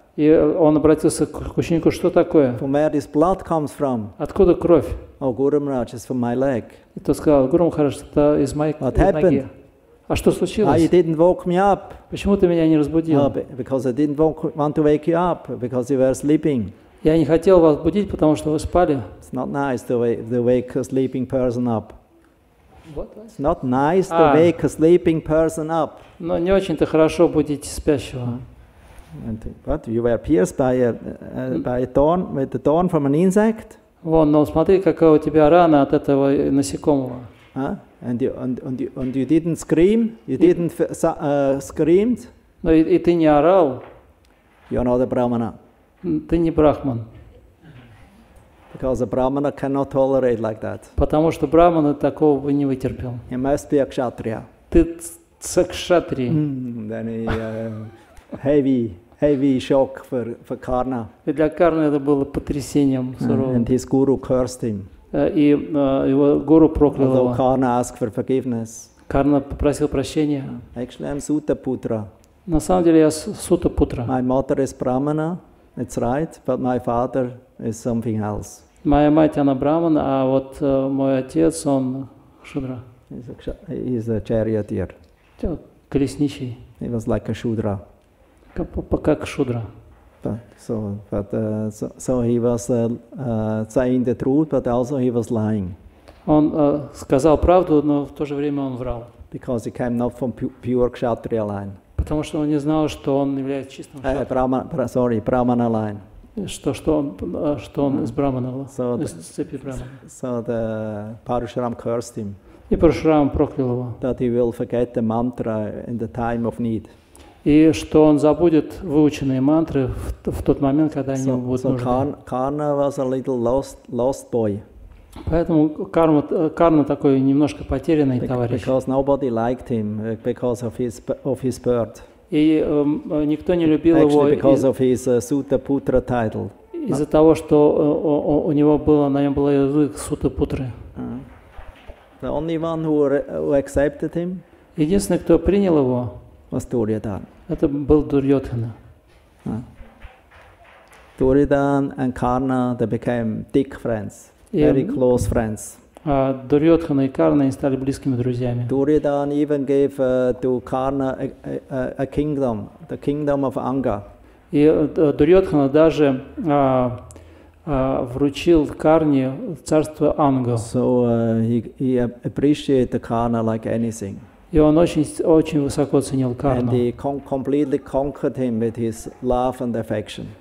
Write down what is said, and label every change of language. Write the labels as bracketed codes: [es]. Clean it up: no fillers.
[ru] И он обратился к ученику, что такое? [en] From where this blood comes from? [ru] Откуда кровь? [en] Oh, Guru Maharaj, it's from my leg. [ru] И тот сказал, Гуру Махарадж, это из моей ноги. А что случилось? [en] You didn't woke me up. [ru] Почему ты меня не разбудил? [en] Because I didn't want to wake you up, because you were sleeping. [ru] Я не хотел вас будить, потому что вы спали. [en] It's not nice to wake a sleeping person up. What? It's not nice to wake a sleeping person up. [ru] Но не очень-то хорошо будить спящего. [en] What? You were pierced by a thorn, with a thorn from an insect? [ru] Вон, но смотри, какая у тебя рана от этого насекомого. [en] And you didn't scream? You didn't scream? [ru] Но и ты не орал. [en] You're not a brahmana. [ru] Ты не брахман. [en] Because a brahmana cannot tolerate like that. [ru] Потому что брахман такого бы не вытерпел. [en] He must be a kshatriya. [ru] Ты кшатри. [en] Then heavy shock for Karna. [ru] И для Карны это было потрясением суровым. [en] And his guru cursed him. [ru] И его гуру проклял его. [en] Although Karna asked for forgiveness. [ru] Карна попросил прощения. [en] Actually, I'm Suta Putra. [ru] На самом деле я Сута Путра. [en] My mother is brahmana, it's right, but my father is something else. [ru] Моя мать, она браман, а вот мой отец, он шудра. [en] He's a charioteer. [ru] Колесничий. [en] He was like a shudra. [ru] Как шудра. [en] So he was saying the truth, but also he was lying. [ru] Он сказал правду, но в то же время он врал. [en] Because he came not from pure kshatriya line. [ru] Потому что он не знал, что он является чистым [en] brahmana line. [ru] Что он из брамана, из цепи брамана. [en] So the Parashuram cursed him. [ru] И Парашурам проклял его. [en] That he will forget the mantra in the time of need. [ru] И что он забудет выученные мантры в тот момент, когда они ему будут нужны. [en] Karna was a little lost boy. [ru] Поэтому Карна такой немножко потерянный товарищ. [en] Because nobody liked him because of his birth. [ru] И никто не любил его [en] because of his Suta Putra title. [ru] Из-за того, что у него на нем был язык Сута Путры. [en] The only one who accepted him. [ru] Единственный, кто принял его, [en] was Duryodhana. [ru] Это был Дурьодхана. [en] Duryodhana and Karna, they became thick friends, very close friends. [ru] Дурьодхана и Карна стали близкими друзьями. [en] Duryodhana even gave to Karna a kingdom, the kingdom of Anga. [ru] И Дурьодхана даже вручил Карне царство Анга. [en] So he appreciated Karna like anything. [ru] И он очень высоко ценил Карну. [en] And he completely conquered him with his love and affection.